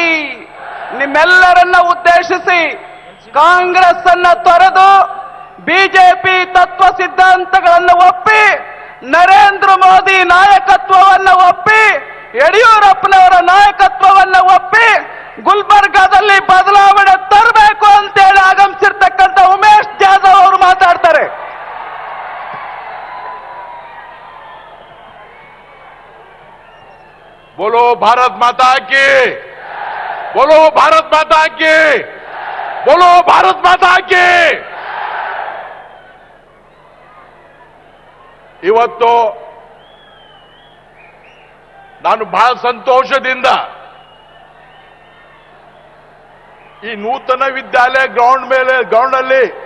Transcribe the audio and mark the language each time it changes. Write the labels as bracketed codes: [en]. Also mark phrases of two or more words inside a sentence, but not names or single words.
[kn] ನಿಮ್ಮೆಲ್ಲರನ್ನ ಉದ್ದೇಶಿಸಿ ಕಾಂಗ್ರೆಸ್ ಅನ್ನ ತೊರೆದು ಬಿಜೆಪಿ ತತ್ವ ಸಿದ್ಧಾಂತಗಳನ್ನು ಒಪ್ಪಿ, ನರೇಂದ್ರ ಮೋದಿ ನಾಯಕತ್ವವನ್ನು ಒಪ್ಪಿ, ಯಡಿಯೂರಪ್ಪನವರ ನಾಯಕತ್ವವನ್ನು ಒಪ್ಪಿ ಗುಲ್ಬರ್ಗಾದಲ್ಲಿ ಬದಲಾವಣೆ ತರಬೇಕು ಅಂತೇಳಿ ಆಗಮಿಸಿರ್ತಕ್ಕಂಥ ಉಮೇಶ್ ಜಾಧವ್ ಅವರು ಮಾತಾಡ್ತಾರೆ. [hi] बोलो भारत माता की, बोलो भारत माता की, बोलो भारत माता की. [kn] ಇವತ್ತು ನಾನು ಬಹಳ ಸಂತೋಷದಿಂದ ಈ ನೂತನ ವಿದ್ಯಾಲಯ ಗ್ರೌಂಡ್ ಅಲ್ಲಿ